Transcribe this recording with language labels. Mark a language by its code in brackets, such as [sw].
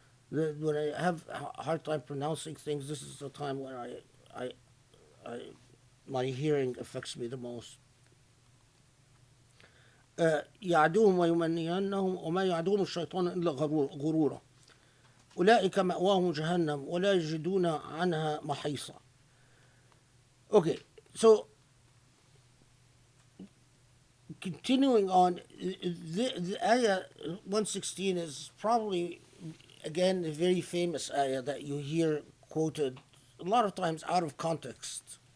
[en] When I have a hard time pronouncing things, this is the time where my hearing affects me the most. [ar] يعدوهم ويمنينهم وما يعدوهم الشيطان إلا غرورا أولئك مأواهم جهنم ولا يجدون عنها محيصا. [en] Okay, so continuing on, the ayah 116 is probably, again, a very famous ayah that you hear quoted a lot of times out of context.